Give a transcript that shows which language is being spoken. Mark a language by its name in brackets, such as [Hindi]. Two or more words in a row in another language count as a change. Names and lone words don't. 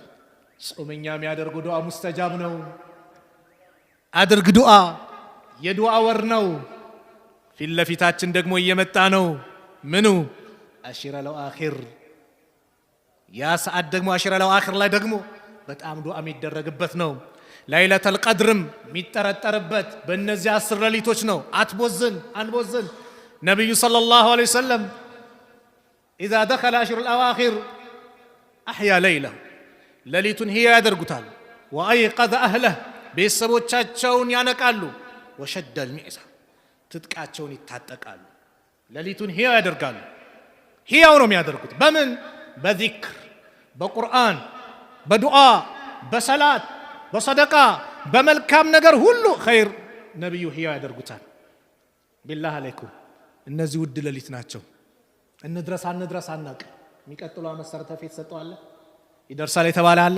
[Amharic] ጾመኛ የሚያደርገው [Arabic] دعاء مستجاب [Amharic] ነው። አድርግ ዱዓ። የዱዓ ወር ነው። ፊት ለፊታችን ደግሞ እየመጣ ነው። ምኑ [Arabic] العشر الأخير። [Amharic] ያ ሰዓት ደግሞ [Arabic] العشر الأخير [Amharic] ላይ ደግሞ በጣም ዱዓ የሚደረግበት ነው። ለይለተል ቀድርም የሚጠረጠርበት በእነዚህ 10 ሌሊቶች ነው። አንቦዝን። ነብዩ [Arabic] صلى الله عليه وسلم إذا دخل أشهر الأواخر أحيا ليله [Amharic] ሌሊቱን ህያው ያደርጉታል። [Arabic] وأيقظ أهله [Amharic] ቤተሰቦቻቸውን ያነቃሉ። [Arabic] وشد المئزر [Amharic] ትጥቃቸውን ይታጠቃሉ። ሌሊቱን ህያው ያደርጋሉ። ህያው ነው የሚያደርጉት በምን? በዚክር፣ በቁርአን፣ በዱዓ፣ በሰላት፣ በሰደቃ፣ በመልካም ነገር ሁሉ ኸይር ነብዩ ህያው ያደርጉታል። [Arabic] بالله عليكم [Amharic] እነዚህ ውድ ሌሊት ናቸው። እንድረስ አናቅ። የሚቀጥለው መሰረተ ፊት ሰጠዋለ ይደርሳል የተባለ አለ?